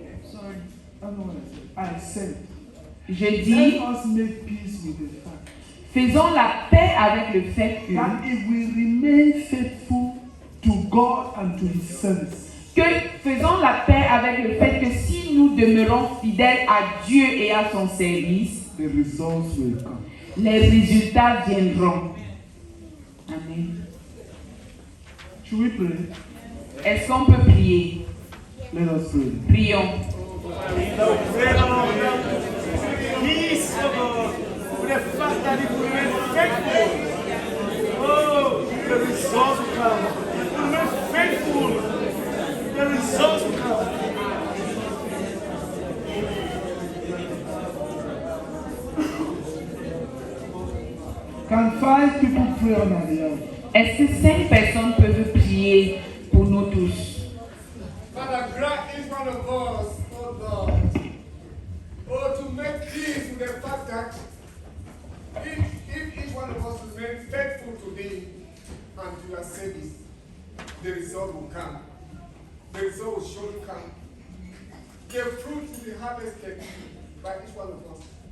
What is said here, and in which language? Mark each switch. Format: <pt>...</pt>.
<en>Sorry, I don't know what I said.</en> <fr>Je dis,</fr> <en>Let us make peace with the fact</en> <fr>faisons la paix avec le fait</fr> <en>that if we remain faithful to God and to his service,</en> <fr>faisons la paix avec le fait que si nous demeurons fidèles à Dieu et à son service,</fr> <en>the results will come.</en> <fr>les résultats viendront.</fr> <en>Amen. Should we pray?</en> <fr>Est-ce qu'on peut prier?</fr> <en>Let us pray.</en> <fr>Prions.</fr> <en>Peace, oh God, with the fact that if we remain faithful, oh, the results will come. If we remain faithful, the results will come. Can 5 people pray on our behalf?</en> <fr>Est-ce que 5 personnes peuvent prier pour nous tous?</fr> <en>Father, grant each one of us, oh God, to make peace with the fact that if each one of us remain faithful to thee and to your service, the result will come. The result will surely come. The fruit will be harvested by each one of us.</en>